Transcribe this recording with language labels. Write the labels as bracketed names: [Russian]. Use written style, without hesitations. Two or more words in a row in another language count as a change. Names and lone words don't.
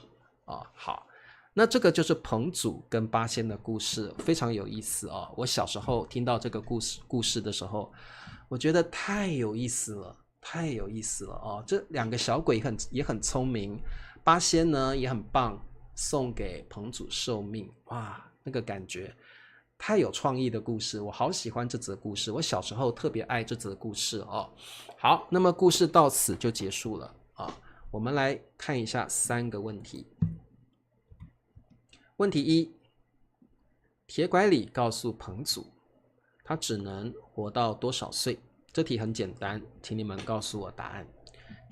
[Chinese] 好，那這個就是彭祖跟八仙的故事，非常有意思哦。我小时候聽到這個故事的時候，我覺得太有意思了哦。這2個小鬼也很聰明，八仙呢也很棒，送給彭祖壽命。哇，那個感覺太有創意的故事，我好喜歡這則故事。我小時候特別愛這則故事哦。好，那麼故事到此就結束了啊。我們來看一下3個問題。問題1，鐵拐李告訴彭祖，他只能活到多少歲？這題很簡單，請你們告訴我答案。